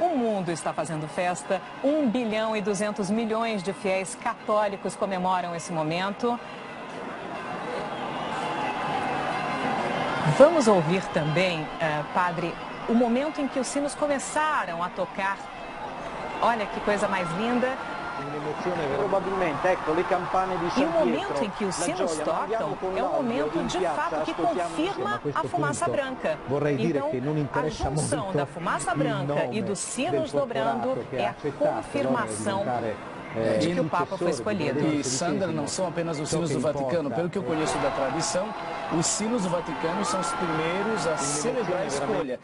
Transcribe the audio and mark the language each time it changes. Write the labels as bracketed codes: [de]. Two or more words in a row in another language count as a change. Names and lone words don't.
[pt] O mundo está fazendo festa. 1 bilhão e 200 milhões de fiéis católicos comemoram esse momento. Vamos ouvir também, padre, o momento em que os sinos começaram a tocar. Olha que coisa mais linda. [it] Probabilmente, ecco, le campane di San [pt] E o [it] Pietro, [pt] momento em que os sinos tocam é um momento de fato que confirma a fumaça branca. Então, a junção da fumaça branca e dos sinos dobrando é a confirmação de que o Papa foi escolhido. E, Sandra, não são apenas os sinos do Vaticano. Pelo que eu conheço da tradição, os sinos do Vaticano são os primeiros a celebrar a escolha.